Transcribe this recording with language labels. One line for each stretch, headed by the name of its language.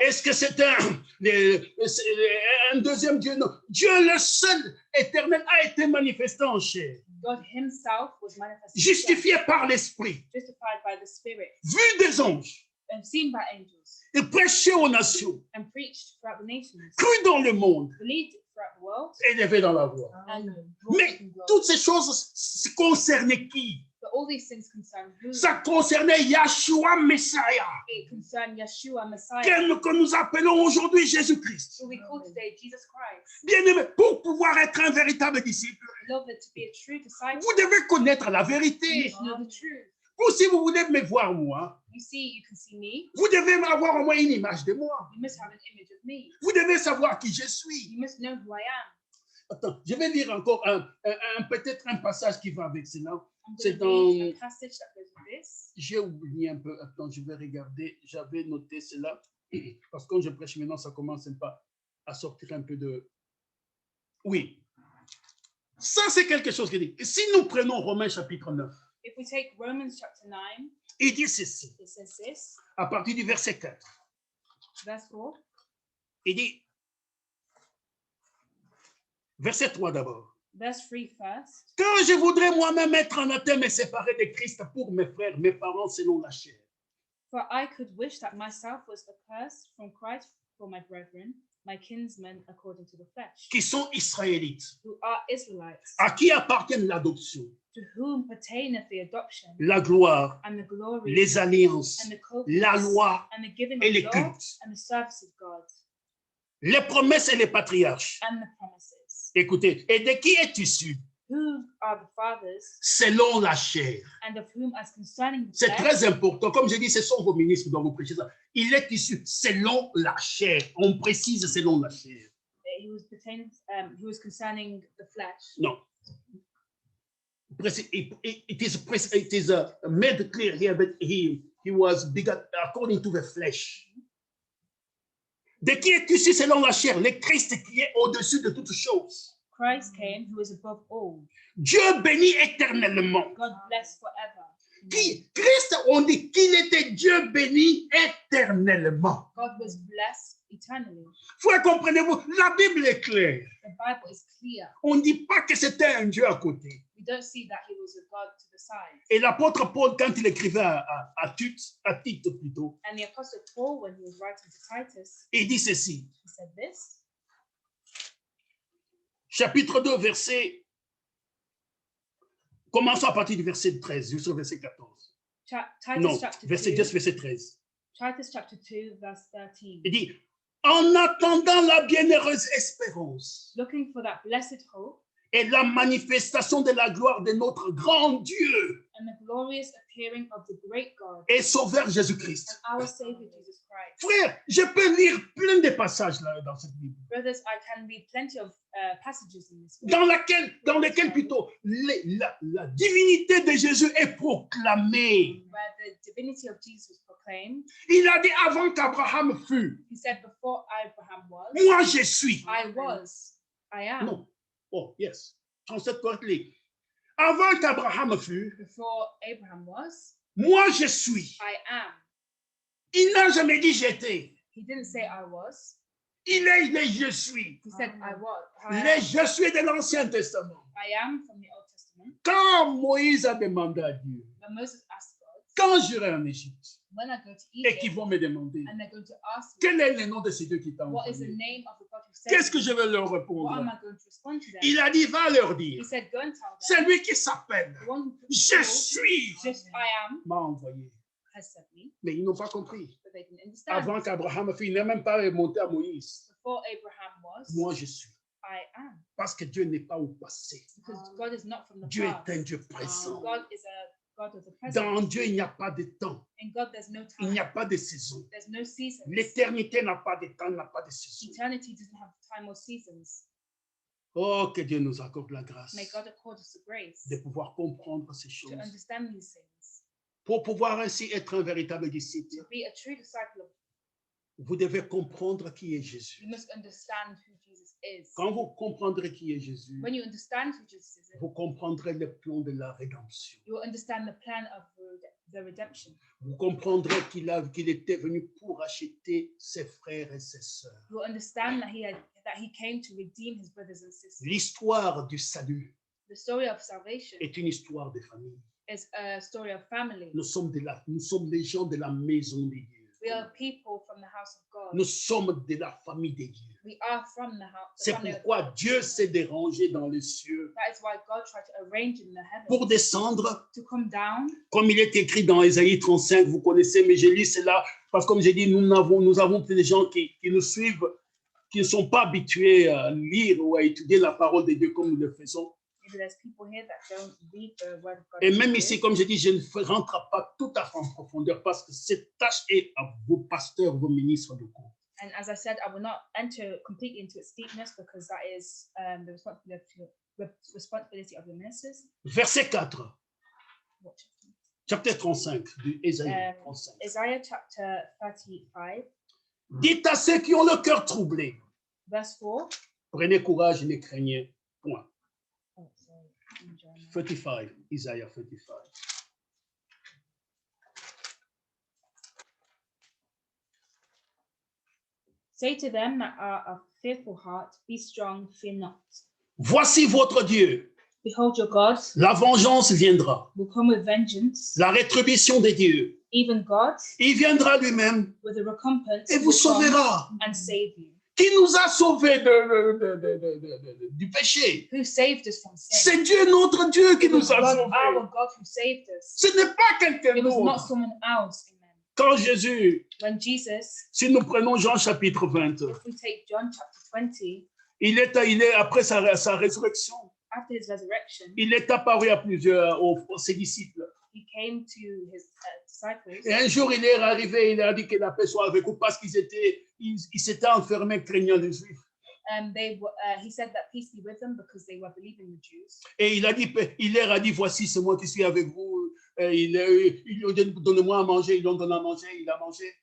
French: Est-ce que c'est un deuxième Dieu? Non. Dieu, le seul éternel, a été manifesté en chair.
English: God himself was manifested in the flesh,
French: Justifié par l'Esprit.
English: justified by the Spirit,
French: Vu des anges.
English: and seen by angels,
French: Et prêché aux nations.
English: and preached throughout the nations,
French: Cru dans le monde.
English: believed throughout the world,
French: Élevé dans la gloire.
English: and brought
French: Mais
English: in glory.
French: toutes ces choses concernaient qui?
English: But all these things concern who?
French: Ça concernait Yahshua Messiah,
English: It concerned Yeshua, Messiah,
French: que nous appelons aujourd'hui Jésus-Christ.
English: who we call today Jesus Christ.
French: Bien-aimé, pour pouvoir être un véritable disciple,
English: Beloved, to be a true disciple,
French: vous devez connaître la
English: you
French: vérité.
English: need to know the truth.
French: Ou si vous voulez me voir moi,
English: You can see me.
French: vous devez avoir au moins une image de moi.
English: You must have an image of me.
French: Vous devez savoir qui je suis.
English: You must know who I am.
French: Attends, je vais lire encore peut-être un passage qui va avec cela.
English: I'm
French: C'est
English: going to read
French: dans...
English: a passage that goes with this.
French: J'ai oublié un peu. Attends, je vais regarder. J'avais noté cela. Parce que quand je prêche maintenant, ça commence un peu à sortir un peu de... Oui. Ça, c'est quelque chose qui dit. Si nous prenons Romains chapitre 9,
English: If we take Romans chapter 9,
French: il dit ceci,
English: it says this,
French: à partir du verset 4.
English: verse 4.
French: Il dit, verset 3 d'abord.
English: Verse 3 first.
French: Quand je voudrais moi-même être anathème et séparé de Christ pour mes frères, mes parents selon la chair.
English: For I could wish that myself was accursed from Christ for my brethren, my kinsmen according to the flesh,
French: Qui sont israélites,
English: who are Israelites,
French: à qui appartiennent l'adoption,
English: to whom pertaineth the adoption,
French: la gloire,
English: and the glory,
French: les alliances,
English: and the covenants,
French: la loi
English: and the giving
French: et
English: of
French: les
English: law,
French: cultes,
English: and the service of God,
French: les promesses et les patriarches.
English: and the promises.
French: Écoutez, et de qui est issu?
English: Who are the fathers,
French: Selon la chair.
English: and of whom, as concerning the
French: C'est
English: flesh,
French: très important. Comme je dis, ce sont vos ministres dont vous prêchez ça. Il est issu selon la chair. On précise selon la chair.
English: he was pertaining, he was concerning the flesh.
French: Non.
English: It is made clear here that he was begot according to the flesh.
French: De qui est issu selon la chair? Le Christ qui est au-dessus de toutes choses.
English: Christ came, who is above all.
French: Dieu bénit éternellement.
English: God bless forever.
French: Qui, Christ, on dit qu'il était Dieu béni éternellement.
English: God was blessed eternally.
French: Frère, comprenez-vous, la Bible est claire.
English: The Bible is clear.
French: On ne dit pas que c'était un Dieu à côté.
English: We don't see that he was a God to the side.
French: Et l'apôtre Paul, quand il écrivait à Tite plutôt,
English: And the Apostle Paul, when he was writing to Titus,
French: il dit ceci.
English: he said this.
French: Chapitre 2, verset... Commençons à partir du verset 13 jusqu'au verset 14.
English: Titus
French: Non,
English: chapter
French: verset 2, 10, verset 13.
English: Titus chapter 2, verse 13.
French: Il dit, en attendant la bienheureuse espérance
English: Looking for that blessed hope
French: et la manifestation de la gloire de notre grand Dieu
English: and the glorious appearing of the great God
French: et Sauveur Jésus-Christ.
English: and our Savior Jesus Christ.
French: Frère, je peux lire plein de passages là dans cette Bible,
English: Brothers, I can read plenty of passages in this book
French: dans lesquels plutôt la divinité de Jésus est proclamée.
English: where the divinity of Jesus was proclaimed.
French: Il a dit avant qu'Abraham fût,
English: He said, before Abraham was,
French: moi je suis.
English: I was, I am.
French: Non.
English: Oh, yes. Translate correctly.
French: Avant qu'Abraham fût,
English: Before Abraham was,
French: moi je suis.
English: I am.
French: Il n'a jamais dit j'étais.
English: He didn't say I was.
French: Il est je suis.
English: He said I was. I
French: Les
English: am.
French: je suis de l'Ancien Testament.
English: I am from the Old Testament.
French: Quand Moïse a demandé à Dieu,
English: When Moses asked God,
French: quand j'irai en Égypte,
English: when I go to
French: et qu'ils
English: Egypt,
French: vont me demander,
English: and they're going to ask me,
French: quel est le nom de ce Dieu qui t'a
English: what is the
French: envoyé?
English: name of the God who sent
French: Qu'est-ce que
English: me?
French: je vais leur
English: What am
French: répondre?
English: I going to respond to them?
French: Il a dit, va leur dire,
English: He said, go and tell them.
French: c'est lui qui s'appelle
English: The one who put
French: Je
English: forth,
French: suis,
English: just I am,
French: m'a envoyé.
English: has sent me,
French: Mais ils n'ont pas compris.
English: but they didn't understand.
French: Avant qu'Abraham fût, il n'est même pas remonté à Moïse.
English: Before Abraham was,
French: Moi je suis.
English: I am.
French: Parce que Dieu n'est pas au passé.
English: Because God is not from the
French: Dieu
English: past.
French: est un Dieu présent.
English: God is a God of the present.
French: Dans Dieu, il n'y a pas de temps.
English: In God, there's no
French: Il
English: time.
French: n'y a pas de saison.
English: There's no seasons.
French: L'éternité n'a pas de temps, n'a pas de saison.
English: Eternity doesn't have time or seasons.
French: Oh, que Dieu nous accorde la grâce
English: May God accord us the grace
French: de pouvoir comprendre ces
English: to
French: choses.
English: understand these things.
French: Pour pouvoir ainsi être un véritable disciple,
English: To be a true disciple of,
French: vous devez comprendre qui est Jésus.
English: you must understand who Jesus is.
French: Quand vous comprendrez qui est Jésus,
English: When you understand who Jesus is,
French: vous comprendrez le plan de la rédemption.
English: you will understand the plan of the redemption.
French: Vous comprendrez qu'il était venu pour acheter ses frères et ses sœurs.
English: You will understand that he came to redeem his brothers and sisters.
French: L'histoire du salut
English: The story of salvation
French: est une histoire de famille.
English: is a story of family.
French: Nous sommes les gens de la maison de Dieu.
English: We are people from the house of God.
French: Nous sommes de la famille de Dieu.
English: We are from the house.
French: C'est pourquoi Dieu s'est dérangé dans les cieux
English: That is why God tried to arrange in the heavens
French: pour descendre,
English: to come down,
French: comme il est écrit dans Ésaïe 35, vous connaissez, mais je lis cela parce que comme j'ai dit, nous avons des gens qui nous suivent, qui ne sont pas habitués à lire ou à étudier la parole de Dieu comme nous le faisons.
English: Maybe there's people here that don't read the word of God.
French: Et
English: as
French: même
English: it
French: ici,
English: is.
French: comme je dis, je ne rentre pas tout à fait en profondeur parce que cette tâche est à vos pasteurs, vos ministres de cours.
English: And as I said, I will not enter completely into its deepness because that is the responsibility of the ministers.
French: Verset 4,
English: What
French: chapitre 35 du Ésaïe 35.
English: Isaiah chapter 35,
French: Dites à ceux qui ont le cœur troublé,
English: verse 4.
French: prenez courage et ne craignez point.
English: Oh, sorry, in Jeremiah. 35, Isaiah 35. Say to them that are of fearful heart, be strong, fear not.
French: Voici votre Dieu.
English: Behold, your God
French: La vengeance viendra.
English: will come with vengeance,
French: La rétribution des dieux.
English: even God
French: Il viendra lui-même
English: with a recompense
French: et vous
English: will come
French: sauvera.
English: and save you.
French: Qui nous a sauvés du péché?
English: Who saved us from sin?
French: C'est Dieu, notre Dieu, qui
English: It was
French: nous a
English: God,
French: sauvés.
English: our God, who saved us.
French: Ce n'est pas quelqu'un
English: It was not
French: d'autre.
English: someone else. Amen.
French: Quand Jésus,
English: When Jesus,
French: si nous prenons Jean chapitre 20,
English: if we take John chapter 20,
French: il est après sa résurrection,
English: after his resurrection,
French: il est apparu à plusieurs, aux ses disciples.
English: he came to his disciples.
French: Et un jour, il est arrivé, il a dit que la paix soit avec vous parce qu'ils s'étaient enfermés craignant les Juifs.
English: He said that peace be with them because they were believing the Jews.
French: Et il leur a dit, voici, c'est moi qui suis avec vous. Donnez-moi à manger, ils lui ont donné à manger, il a mangé.